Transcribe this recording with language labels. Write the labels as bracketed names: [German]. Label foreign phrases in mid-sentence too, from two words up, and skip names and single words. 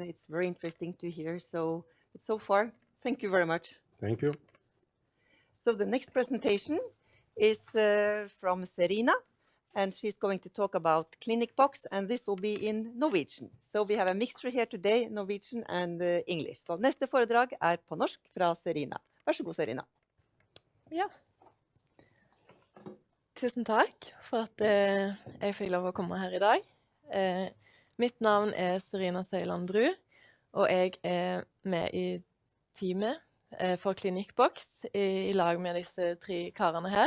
[English] It's very interesting to hear. So far, thank you very much. Thank you. So the next presentation is from Serina, and she's going to talk about Clinic Box, and this will be in Norwegian. So we have a mixture here today, Norwegian and English. [Norwegian] Så neste foredrag på norsk fra Serina. Vær så god, Serina. Ja. Tusen takk for at jeg fikk lov å komme her i dag. Mitt navn Serina Søyland Bru, og jeg med i teamet for Clinic Box i lag med disse 3 karene her.